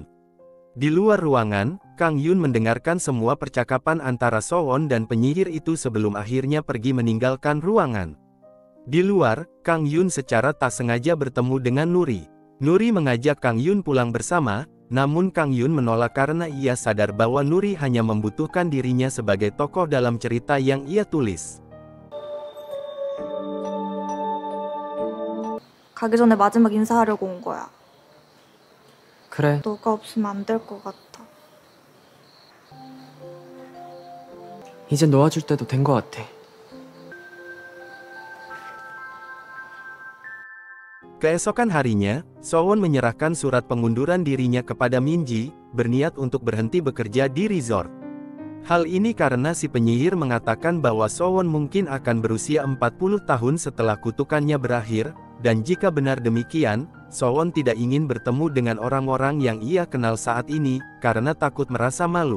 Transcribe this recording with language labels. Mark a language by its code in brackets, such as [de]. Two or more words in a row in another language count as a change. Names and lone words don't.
[id] Di luar ruangan, Kang Yun mendengarkan semua percakapan antara Sowon dan penyihir itu sebelum akhirnya pergi meninggalkan ruangan. Di luar, Kang Yun secara tak sengaja bertemu dengan Nuri. Nuri mengajak Kang Yun pulang bersama, namun Kang Yun menolak karena ia sadar bahwa Nuri hanya membutuhkan dirinya sebagai tokoh dalam cerita yang ia tulis. [ko] 가기 전에 마지막 인사하려고 온 거야. 그래. 너가 없으면 안 될 것 같아. 이제 놓아줄 때도 된 것 같아. [id] Keesokan harinya, Sowon menyerahkan surat pengunduran dirinya kepada Minji, berniat untuk berhenti bekerja di resort. Hal ini karena si penyihir mengatakan bahwa Sowon mungkin akan berusia 40 tahun setelah kutukannya berakhir, dan jika benar demikian, Sowon tidak ingin bertemu dengan orang-orang yang ia kenal saat ini, karena takut merasa malu.